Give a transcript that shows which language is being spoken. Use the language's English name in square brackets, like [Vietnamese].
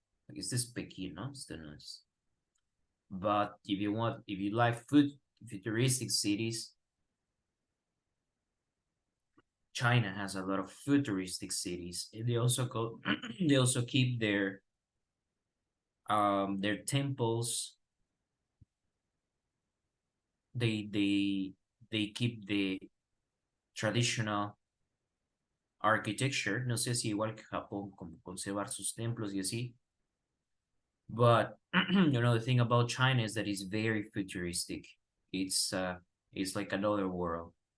[English] I guess this Pekin, no? Still nice. But if you like futuristic cities, China has a lot of futuristic cities. They also they also keep their temples. They keep the traditional architecture. [Spanish] No sé si igual que Japón, como conservar sus templos y así. [English] But the thing about China is that it's very futuristic. It's like another world.